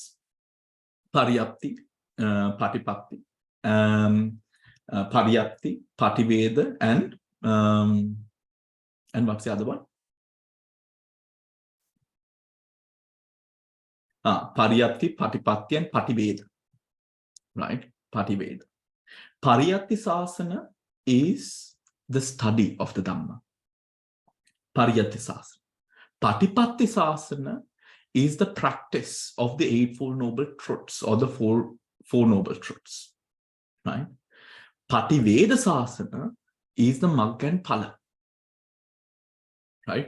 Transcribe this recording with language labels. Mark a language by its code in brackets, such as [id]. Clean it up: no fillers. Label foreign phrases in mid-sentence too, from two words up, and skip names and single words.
[pi] Pariyapti, Patipatti, Pariyapti, Pativeda, [en] and what's the other one? [pi] Pariyapti, Patipatti, and Pativeda. [en] Right? Pativeda. [pi] Pariyapti Sasana [en] is the study of the Dhamma. [pi] Pariyapti Sasana. Patipatti Sasana [en] is the practice of the 8 Noble Truths or the four Noble Truths, right? [pi] Pativeda Sasana [en] is the Magga and Phala, right?